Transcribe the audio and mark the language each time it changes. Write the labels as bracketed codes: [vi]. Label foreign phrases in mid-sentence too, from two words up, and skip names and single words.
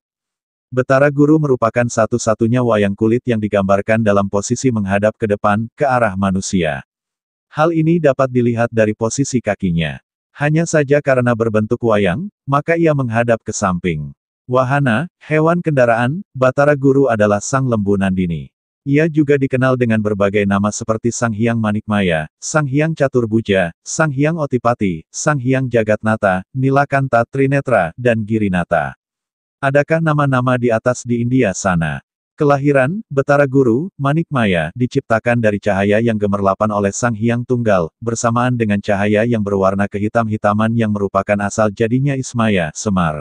[id] Batara Guru merupakan satu-satunya wayang kulit yang digambarkan dalam posisi menghadap ke depan, ke arah manusia. Hal ini dapat dilihat dari posisi kakinya. Hanya saja karena berbentuk wayang, maka ia menghadap ke samping. Wahana, hewan kendaraan, Batara Guru adalah Sang Lembu Nandini. Ia juga dikenal dengan berbagai nama seperti Sang Hyang Manikmaya, Sang Hyang Caturbuja, Sang Hyang Otipati, Sang Hyang Jagatnata, Nilakanta Trinetra, dan Girinata. Adakah nama-nama di atas di India sana? Kelahiran, Batara Guru, Manikmaya, diciptakan dari cahaya yang gemerlapan oleh Sang Hyang Tunggal, bersamaan dengan cahaya yang berwarna kehitam-hitaman yang merupakan asal jadinya Ismaya, Semar.